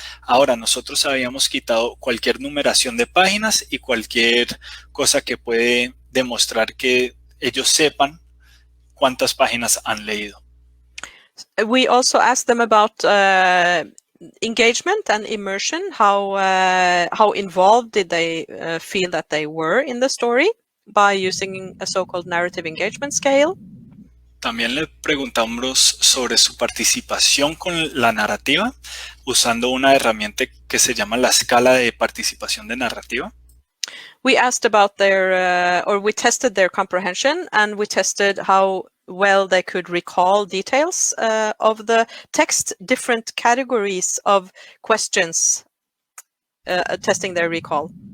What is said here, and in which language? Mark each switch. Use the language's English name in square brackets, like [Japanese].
[Spanish] Ahora, nosotros habíamos quitado cualquier numeración de páginas y cualquier cosa que puede demostrar que ellos sepan cuántas páginas han leído. [English] We also asked them about engagement and immersion. How involved did they feel that they were in the story by using a so-called narrative engagement scale? [Spanish] También le preguntamos sobre su participación con la narrativa usando una herramienta que se llama la escala de participación de narrativa. [English] We asked about we tested their comprehension, and we tested how well they could recall details of the text, different categories of questions, testing their recall.